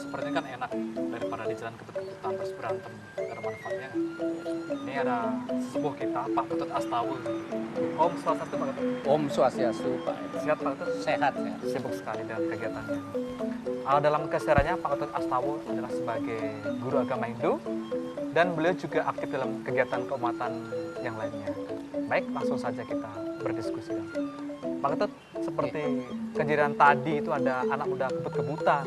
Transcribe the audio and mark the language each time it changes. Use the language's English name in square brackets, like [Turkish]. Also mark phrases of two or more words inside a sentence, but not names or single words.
[Indonesian] ini kan enak daripada di jalan kebut-kebutan terus berantem, gak ada manfaatnya. Ini ada sesepuh kita, Pak Ketut Astawul. [Balinese] Om Swastiastu Pak Ketut. Om Swastiastu, Pak. [Indonesian] Sehat Pak Ketut? Sehat ya. Sibuk sekali dengan kegiatannya. Dalam kesehariannya Pak Ketut Astawul adalah sebagai guru agama Hindu dan beliau juga aktif dalam kegiatan keumatan yang lainnya. Baik, langsung saja kita berdiskusi. Pak Ketut, seperti kejadian tadi itu ada anak muda kebut-kebutan,